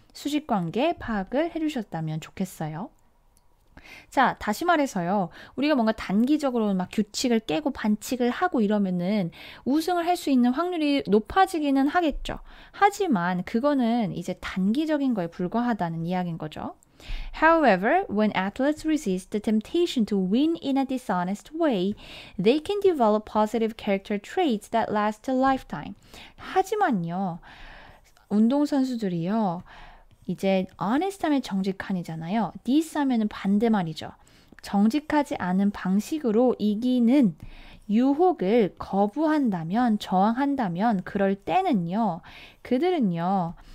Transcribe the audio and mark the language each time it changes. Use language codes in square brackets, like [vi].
[ko] 수식관계 파악을 해주셨다면 좋겠어요. 자, 다시 말해서요. 우리가 뭔가 단기적으로 막 규칙을 깨고 반칙을 하고 이러면은 우승을 할 수 있는 확률이 높아지기는 하겠죠. 하지만 그거는 이제 단기적인 거에 불과하다는 이야기인 거죠. [en] However, when athletes resist the temptation to win in a dishonest way, they can develop positive character traits that last a lifetime. [ko] 하지만요, 운동선수들이요, 이제 honest 하면 정직한이잖아요. this 하면은 반대말이죠. 정직하지 않은 방식으로 이기는 유혹을 거부한다면, 저항한다면 그럴 때는요. 그들은요.